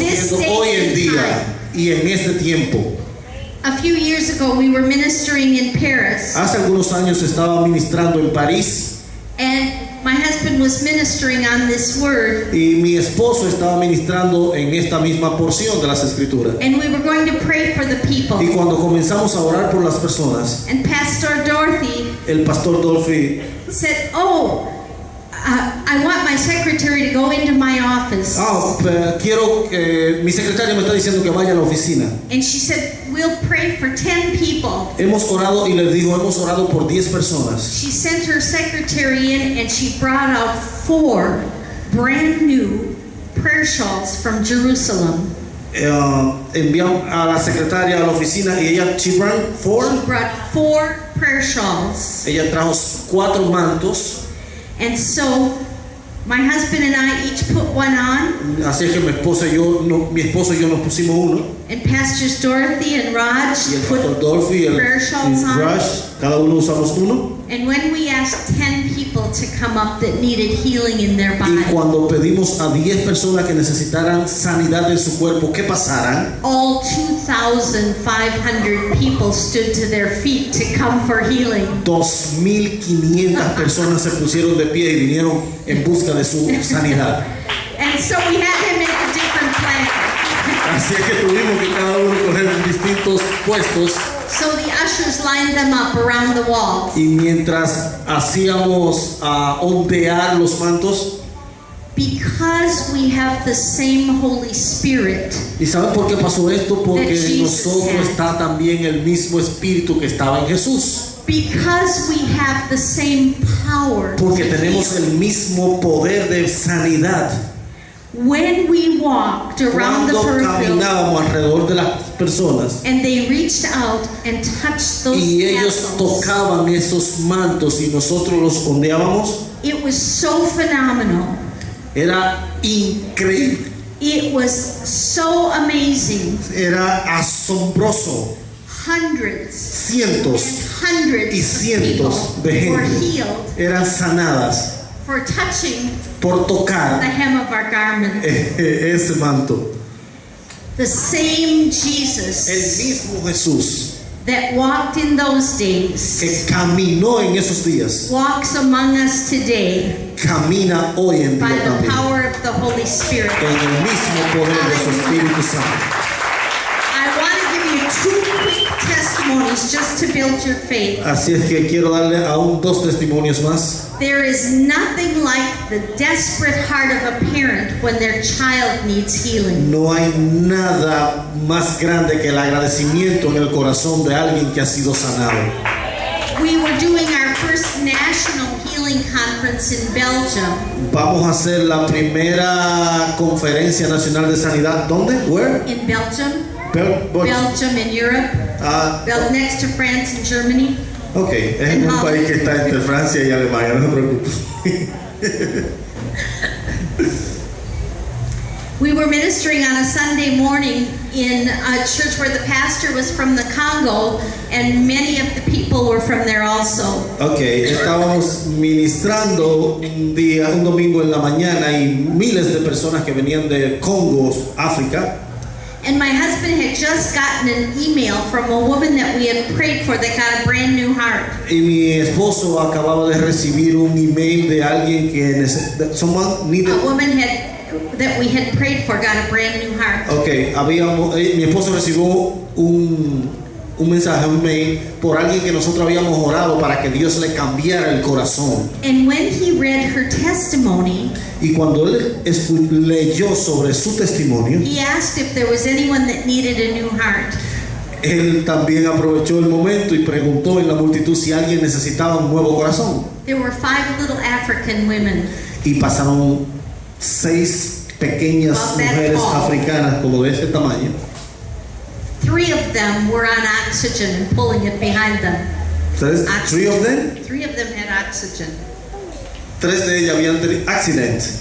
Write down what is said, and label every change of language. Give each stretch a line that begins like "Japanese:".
English: In this
Spanish: viendo
English: day
Spanish: hoy en
English: and
Spanish: día y en este tiempo.
English: A few years ago, we were ministering in Paris,
Spanish: Hace algunos años estaba ministrando en París
English: and my husband was ministering on this word,
Spanish: y mi esposo estaba ministrando en esta misma porción de las Escrituras.
English: and we were going to pray for the people.
Spanish: Y cuando comenzamos a orar por las personas,
English: And Pastor Dorothy
Spanish: el pastor Dolphy,
English: said, I want my secretary to go into my office.
Spanish: quiero que mi secretaria me está diciendo que vaya a la oficina.
English: And she said, we'll pray for 10 people.
Spanish: Hemos orado y les digo, hemos orado por 10 personas.
English: She sent her secretary in and she brought out 4 brand new prayer shawls from Jerusalem.
Spanish: Enviamos a la secretaria a la oficina y ella,
English: she brought 4. She brought 4 prayer shawls.
Spanish: Ella trajo 4 mantos.
English: And so my husband and I each put one on,
Spanish: Así es que mi esposo y yo nos pusimos uno.
English: and Pastors Dorothy and Raj
Spanish: Y el
English: put
Spanish: pastor Dolphy y el
English: prayer shawls on.
Spanish: Rush, cada uno usamos uno.
English: And when we asked 10 people to come up that needed healing in their
Spanish: Y
English: body,
Spanish: cuando pedimos a 10 personas que necesitaran sanidad en su cuerpo, que pasaran,
English: all 2,500 people stood to their feet to come for healing.
Spanish: 2,500 personas se pusieron de pie y vinieron en busca de su sanidad.
English: And so we had to make a different plan.
Spanish: Así es que tuvimos que cada uno coger distintos puestos,
English: So the ushers lined them up around the walls.
Spanish: y mientras hacíamos ondear los mantos.
English: Because we have the same Holy Spirit,
Spanish: ¿Y saben por qué pasó esto? Porque
English: That
Spanish: en
English: Jesus
Spanish: nosotros
English: had.
Spanish: está también el mismo espíritu que estaba en Jesús.
English: because we have the same power
Spanish: Porque
English: to
Spanish: tenemos
English: heal.
Spanish: el mismo poder de sanidad.
English: When we walked around the
Spanish: Cuando
English: peripheral
Spanish: caminábamos alrededor de las personas
English: and they reached out and touched those
Spanish: y ellos
English: tassels,
Spanish: tocaban esos mantos y nosotros los ondeábamos,
English: it was so phenomenal.
Spanish: era increíble,
English: It was so amazing
Spanish: era asombroso
English: Hundreds
Spanish: cientos
English: and hundreds
Spanish: y cientos
English: of
Spanish: de
English: people were
Spanish: gente
English: healed
Spanish: eran sanadas
English: for touching
Spanish: por
English: the
Spanish: tocar
English: hem of our garment.
Spanish: ese manto.
English: The same
Spanish: El
English: Jesus
Spanish: mismo Jesús
English: that walked in those days
Spanish: que caminó en esos días,
English: walks among us today
Spanish: camina hoy en
English: by
Spanish: día
English: the
Spanish: también
English: power of the Holy Spirit.
Spanish: en el mismo poder de su Espíritu Santo.
English: I want to give you two quick testimonies just to build your faith.
Spanish: Así es que quiero darle aún 2 testimonios más.
English: There is nothing like the desperate heart of a parent when their child needs healing.
Spanish: No hay nada más grande que el agradecimiento en el corazón de alguien que ha sido sanado.
English: We were doing our first national healing conference in Belgium.
Spanish: Vamos a hacer la primera conferencia nacional de sanidad. ¿Dónde?
English: Where? In Belgium, Belgium. Belgium in Europe,
Spanish: Ah,
English: next to France and Germany.
Spanish: ok, es en un país que está entre Francia y Alemania, no se preocupe.
English: We were ministering on a Sunday morning in a church where the pastor was from the Congo and many of the people were from there also.
Spanish: Ok, estábamos ministrando un domingo en la mañana y miles de personas que venían de Congo, África.
English: And my husband had just gotten an email from a woman that we had prayed for that got a brand new heart.
Spanish: Y mi esposo acababa de recibir un email de alguien que
English: A woman that we had prayed for got a brand new heart.
Spanish: Ok, mi esposo recibió un mensaje, un mail por alguien que nosotros habíamos orado para que Dios le cambiara el corazón.
English: And when he read her testimony,
Spanish: Y cuando él leyó sobre su testimonio,
English: he asked if there was anyone that needed a new heart.
Spanish: él también aprovechó el momento y preguntó en la multitud si alguien necesitaba un nuevo corazón.
English: There were 5 little African women.
Spanish: Y pasaron 6 pequeñas
English: About that
Spanish: mujeres
English: tall.
Spanish: africanas como de ese tamaño.
English: 3 of them were on oxygen and pulling it behind them. 3 of them? 3 of them had oxygen.
Spanish: 3 de ellas habían tenido accident.